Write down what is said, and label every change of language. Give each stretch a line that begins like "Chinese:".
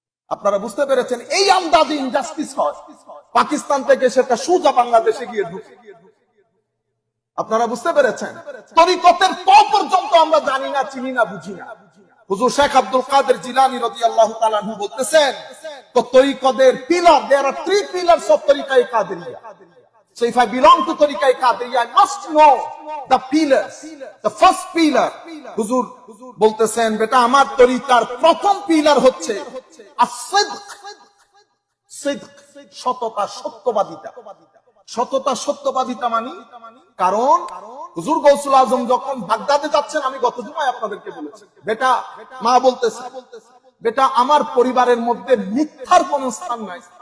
Bangla: আপনারা বুঝতে পেরেছেন এই আন্দাজে ইনজাস্টিস হয়। পাকিস্তান থেকে সেটা সোজা বাংলাদেশে গিয়ে ঢুকে। আপনারা বুঝতে পেরেছেন তরিকতের ক পর্যন্ত আমরা জানি না, চিনি না, বুঝি না। হুজুর শেখ আব্দুল কাদের জিলানী রাদিয়াল্লাহু তাআলা আনহু বলতেছেন, তো তরিকতের pillar,
English: there are 3 pillars of
Bangla: তরিকায়ে Qadiriya.
English: So if I belong to তরিকায়ে কাদেরিয়া, I must know the pillars. The first pillar,
Bangla: হুজুর বলতেছেন, বেটা আমার তরিকার প্রথম পিলার হচ্ছে as-sidq, সিদক, সততা, সত্যবাদিতা। সততা, সত্যবাদিতা মানে, কারণ হুজুর গৌসুল আজম যখন বাগদাদে যাচ্ছেন, আমি গত জুমায় আপনাদেরকে বলেছি, বেটা, মা বলতেছে, বেটা আমার পরিবারের মধ্যে মিথ্যার কোন স্থান নাই।